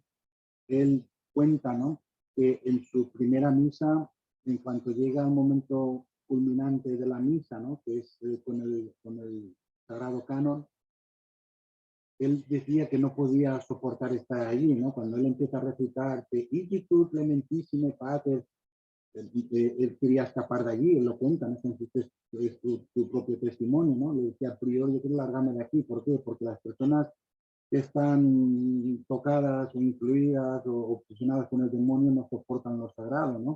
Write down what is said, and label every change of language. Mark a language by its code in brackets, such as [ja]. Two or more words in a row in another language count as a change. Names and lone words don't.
[es] Él cuenta, ¿no?, que en su primera misa, en cuanto llega el momento culminante de la misa, ¿no?, que es con el Sagrado Canon, él decía que no podía soportar estar allí, ¿no? Cuando él empieza a recitar [la] Te igitur clementissime pater, [es] él quería escapar de allí, él lo cuenta, ¿no? Es tu propio testimonio, ¿no? Le decía, [la] a priori, [es] yo quiero largarme de aquí. ¿Por qué? Porque las personas que están tocadas o influidas o obsesionadas con el demonio no soportan lo sagrado, ¿no?